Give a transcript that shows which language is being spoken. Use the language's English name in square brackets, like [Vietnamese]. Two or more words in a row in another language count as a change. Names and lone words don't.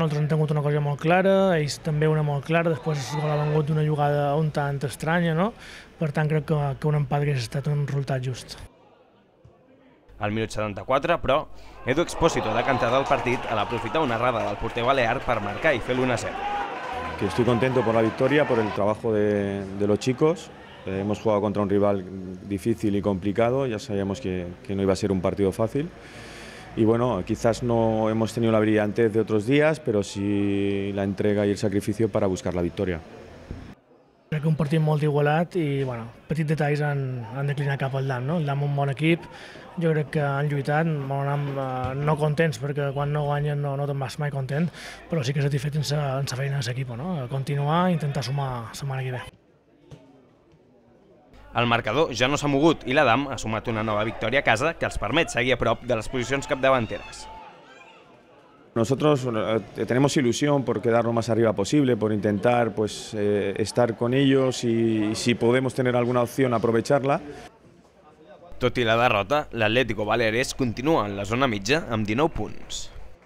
[Catalan] Nosaltres hem tingut una cosa molt clara, ells també una molt clara, després el gol ha vengut d'una jugada un tant estranya, no? Per tant, crec que un empat hauria estat un resultat just. Al minut 74, però, Edu Expósito ha decantat el partit a l'aprofitar una errada del porter balear per marcar i fer l'1-0. [Spanish] Que estoy contento por la victoria, por el trabajo de los chicos. Hemos jugado contra un rival difícil y complicado, ya sabíamos que no iba a ser un partido fácil. Y bueno, quizás no hemos tenido la brillantez de otros días, pero sí la entrega y el sacrificio para buscar la victoria. [Catalan] Crec que un partit molt igualat i bueno, petits detalls han declinat cap al DAM. No? El DAM un bon equip, jo crec que han lluitat, no contents perquè quan no guanyen no te'n vas mai content, però sí que satisfet en sa feina de l'equip, no? Continuar i intentar sumar la setmana que ve. El marcador ja no s'ha mogut i l'Adam ha sumat una nova victòria a casa que els permet seguir a prop de les posicions capdavanteres. [Spanish] Nosotros tenemos ilusión por quedar lo más arriba posible, por intentar estar con ellos y si podemos tener alguna opción aprovecharla. [Catalan] Tot i la derrota, l'Atlético Baleares continua en la zona mitja amb 19 punts.